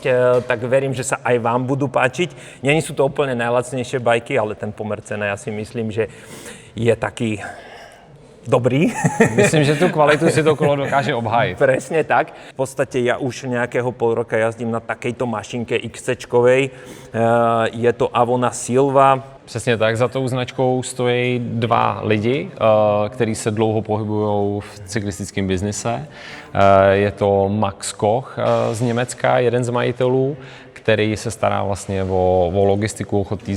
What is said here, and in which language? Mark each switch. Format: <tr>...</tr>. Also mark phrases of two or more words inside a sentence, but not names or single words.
<sk>Tak verím, že sa aj vám budú páčiť. Nie sú to úplne najlacnejšie bajky, ale ten pomer cena, ja si myslím, že je taký dobrý. Myslím, že tu kvalitu si to kolo dokáže obhájit. Presne tak. V podstate ja už nejakého pol roka jazdím na takejto mašinke XC-čkovej. Je to Avona Silva.</sk> <cs>Přesně tak, za tou značkou stojí dva lidi, kteří se dlouho pohybují v cyklistickém biznise. Je to Max Koch z Německa, jeden z majitelů, který se stará vlastně o logistiku chod té</cs>